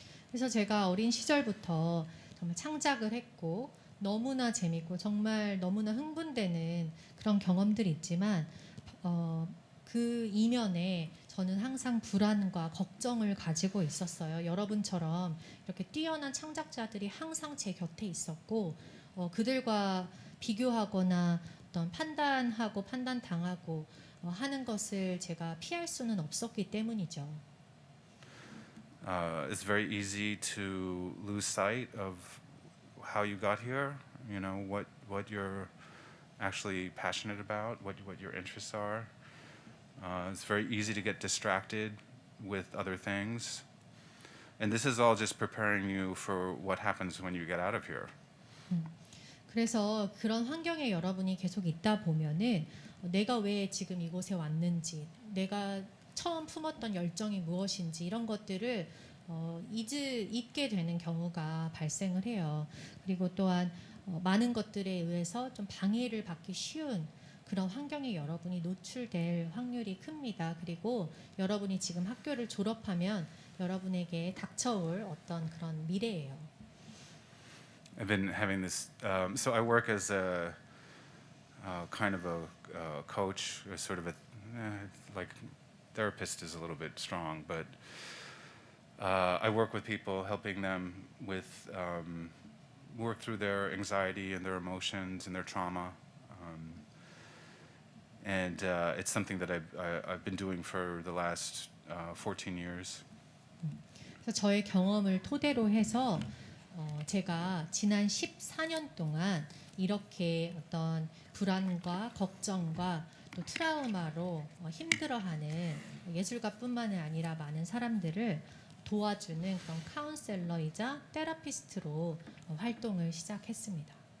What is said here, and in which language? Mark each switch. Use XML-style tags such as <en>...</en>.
<ko>그래서 제가 어린 시절부터 정말 창작을 했고 너무나 재밌고 정말 너무나 흥분되는 그런 경험들이 있지만 그 이면에 저는 항상 불안과 걱정을 가지고 있었어요. 여러분처럼 이렇게 뛰어난 창작자들이 항상 제 곁에 있었고 그들과 비교하거나 어떤 판단하고 판단당하고 하는 것을 제가 피할 수는 없었기 때문이죠.</ko> <en>It's very easy to lose sight of how you got here. What you're actually passionate about, what your interests are. It's very easy to get distracted with other things. And this is all just preparing you for what happens when you get out of here.</en> <ko>그래서 그런 환경에 여러분이 계속 있다 보면은 내가 왜 지금 이곳에 왔는지, 내가 처음 품었던 열정이 무엇인지 이런 것들을 잊게 되는 경우가 발생을 해요. 그리고 또한 많은 것들에 의해서 좀 방해를 받기 쉬운 그런 환경에 여러분이 노출될 확률이 큽니다. 그리고 여러분이 지금 학교를 졸업하면 여러분에게 닥쳐올 어떤 그런 미래예요.</ko> <en>I've been having this. So I work as a kind of a coach, or sort of a like therapist is a little bit strong, but I work with people, helping them with work through their anxiety and their emotions and their trauma. And it's something that I've been doing for the last 14 years.</en> <ko>그래서 저의 경험을 토대로 해서 제가 지난 14년 동안 이렇게 어떤 불안과 걱정과 또 트라우마로 힘들어하는 예술가뿐만이 아니라 많은 사람들을 도와주는 그런 카운셀러이자 테라피스트로 활동을 시작했습니다.</ko>